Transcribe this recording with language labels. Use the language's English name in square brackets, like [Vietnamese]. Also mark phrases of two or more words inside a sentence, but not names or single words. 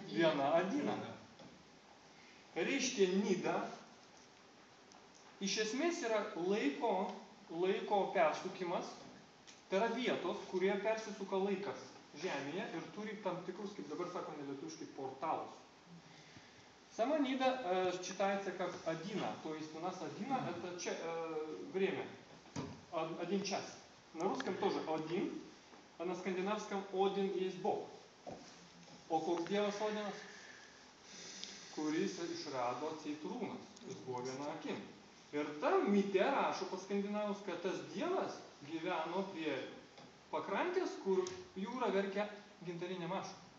[Lithuanian] Viena Adina. Reiškia nida, iš esmės yra laiko persukimas, tai yra vietos, kurie persisuka laikas žemėje ir turi tam tikrus, kaip dabar sakome lietuviškai, portalus. [Russian] Сама нида читается как одина, то есть у нас одина это время, 1 час. На русском тоже один, а на скандинавском один есть Бог. [Lithuanian] O koks dievas Odinas? Kuris išrado Ceitrūnas, jis buvo viena akim. Ir tam mite rašo pas skandinavus, kad tas dievas gyveno prie pakrantės, kur jūra verkia gintarinė mašą.